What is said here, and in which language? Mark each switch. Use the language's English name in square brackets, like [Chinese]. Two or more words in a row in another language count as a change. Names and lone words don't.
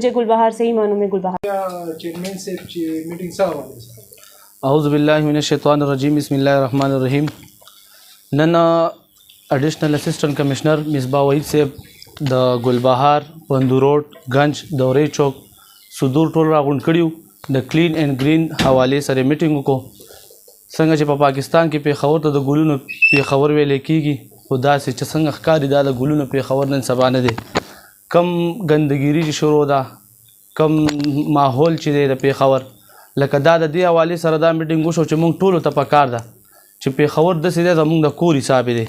[Urdu] مجھے گلبہار سے ہی مانوں میں گلبہار. [Arabic] اعوذ باللہ من الشیطان الرجیم، بسم اللہ الرحمن الرحیم. [Pashto] نن [English] Additional Assistant Commissioner [Pashto] مصباح وحید صاحب د گلبہار، بندو روڈ، گنج، دورے چوک صدور ټول راغونډ کړیو د کلین اینڈ گرین حوالې سره میټینګ وکړو. څنګه چې په پاکستان کې پېښور ته د ګلونو پېښور ویلی کېږي، خو داسې چې څنګه ښکاري دا د ګلونو پېښور نن سبا نه دی. کم ګندګیري چې شروع ده، کم ماحول چې دی د پېښور، لکه دا د دې حوالې سره دا میټینګ وشو چې موږ ټولو ته پکار ده چې پېښور داسې دی زموږ د کور حساب دی.